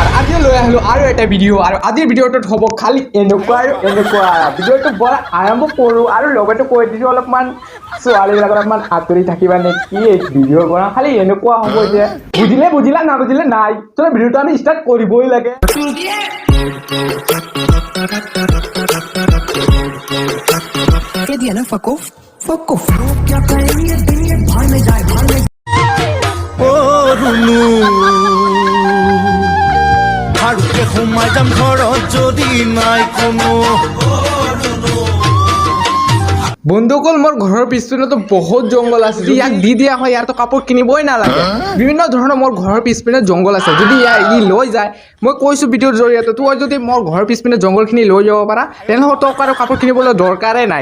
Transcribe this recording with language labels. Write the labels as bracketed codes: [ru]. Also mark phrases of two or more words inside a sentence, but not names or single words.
[as] আজি লৈ আহিলো আৰু এটা ভিডিঅ' আৰু আজিৰ ভিডিঅ'টোত হ'ব খালি এনেকুৱা ভিডিঅ'টো বৰ আৰম্ভ কৰোঁ আৰু লগতে কৈ দিছোঁ অলপমান ছোৱালীবিলাকৰ অলপমান আঁতৰি থাকিবা নেকি এই ভিডিঅ'ৰ পৰা খালি এনেকুৱা হ'ব যে বুজিলে নাবুজিলে নাই চলো ভিডিঅ'টো আমি ষ্টাৰ্ট কৰিবই লাগে [hi] कह दिया ना [en] fuck off [hi] लोग क्या कहेंगे दिन ये भाड़ में जाए ओ रुनु [as] ভারতে ঘুমাই যাম ঘৰত যদি নাই কোনো বন্ধুসকল মোৰ ঘৰৰ পিছপিনেতো বহুত জংঘল আছে যদি ইয়াক দি দিয়া হয় ইয়াৰতো কাপোৰ কিনিবই নালাগে বিভিন্ন ধৰণৰ মোৰ ঘৰৰ পিছপিনে জংঘল আছে যদি ই লৈ যায় মই কৈছোঁ ভিডিঅ'ৰ জৰিয়তে তই যদি মোৰ ঘৰৰ পিছপিনে জংঘলখিনি লৈ যাব পাৰা তেনেহ'লে তোক আৰু কাপোৰ কিনিবলৈ দৰকাৰেই নাই